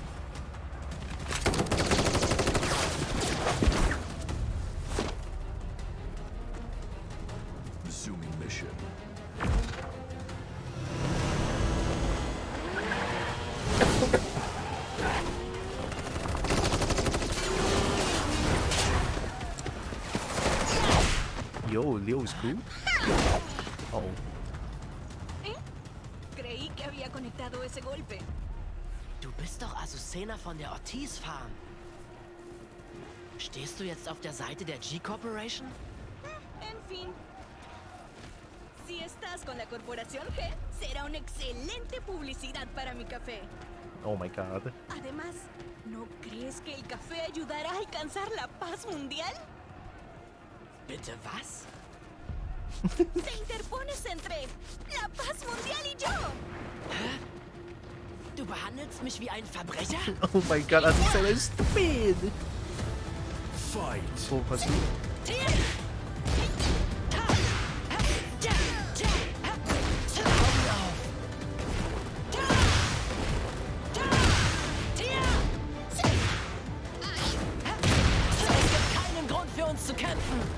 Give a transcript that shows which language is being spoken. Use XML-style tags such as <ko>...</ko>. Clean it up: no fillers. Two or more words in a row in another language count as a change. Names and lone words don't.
<en>Resuming mission. Yo, Leo's cool. Oh.</en> <es>Creí que había conectado ese golpe.</es> <de>Du bist doch Azucena von der Ortiz Farm. Stehst du jetzt auf der Seite der G-Corporation?</de> <es>En fin. Si estás con la corporación G, será una excelente publicidad para mi café.</es> <en>Oh my god.</en> <es>Además, ¿no crees que el café ayudará a alcanzar la paz mundial?</es> <de>Bitte was?</de> <es>Te interpones entre la paz mundial y yo.</es> <de>Hä? Du behandelst mich wie ein Verbrecher?</de> <en>Oh my god, Azucena is stupid. Fight.</en> <de>Oh, was Es gibt keinen Grund für uns zu kämpfen.</de>